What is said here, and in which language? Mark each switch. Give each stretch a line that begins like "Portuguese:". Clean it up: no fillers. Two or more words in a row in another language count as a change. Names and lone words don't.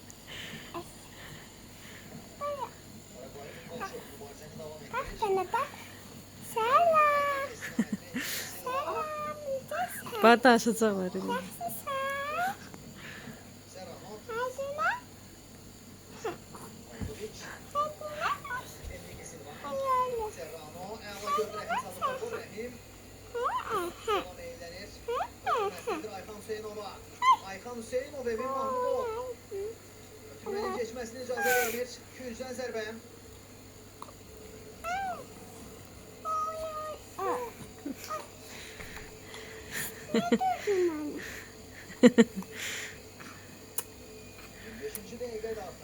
Turkish: Bak sana bak. Selam. Selam. Nasılsın? Bana aşacak var. Nasılsın? Hadi lan. Hadi lan. Hadi öyle.
Azerbaijani: Ayxan Hüseynov Emin Mahmudov. Ötürmənin keçməsini icazə verir. 200-dən zərbə. Beşinci dəqiqə daxil.